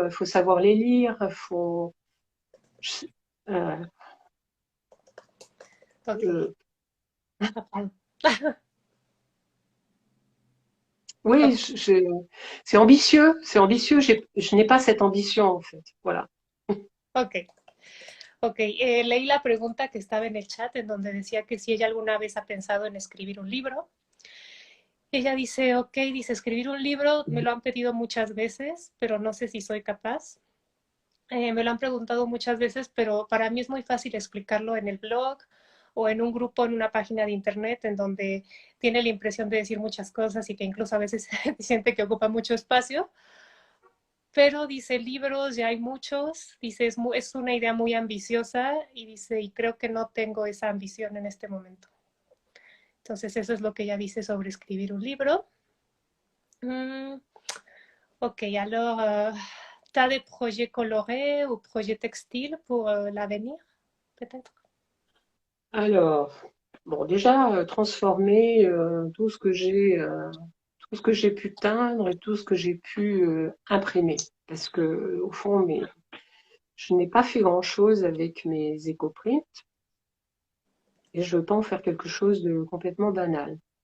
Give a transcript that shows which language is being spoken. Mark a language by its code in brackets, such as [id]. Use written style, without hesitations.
[fr] Il faut savoir les lire. Faut. je- euh, Ok. je- Après. oui, Ok. c'est ambitieux, c'est ambitieux. Je n'ai pas cette ambition en fait. Voilà. Ok. [es] Ok, leí la pregunta que estaba en el chat en donde decía que si ella alguna vez ha pensado en escribir un libro. Ella dice, ok, dice, escribir un libro me lo han pedido muchas veces, pero no sé si soy capaz. Me lo han preguntado muchas veces, pero para mí es muy fácil explicarlo en el blog o en un grupo, en una página de internet, en donde tiene la impresión de decir muchas cosas y que incluso a veces siente que ocupa mucho espacio. Pero dice, libros ya hay muchos, dice, es una idea muy ambiciosa y dice, y creo que no tengo esa ambición en este momento. Entonces eso es lo que ella dice sobre escribir un libro. [fr] Mm, ok, alors, t'as des projets colorés ou projets textiles pour l'avenir, peut-être? Alors, bon, déjà transformer tout ce que j'ai pu teindre et tout ce que j'ai pu imprimer, parce que au fond, je n'ai pas fait grand-chose avec mes éco-prints et je veux pas en faire quelque chose de complètement banal.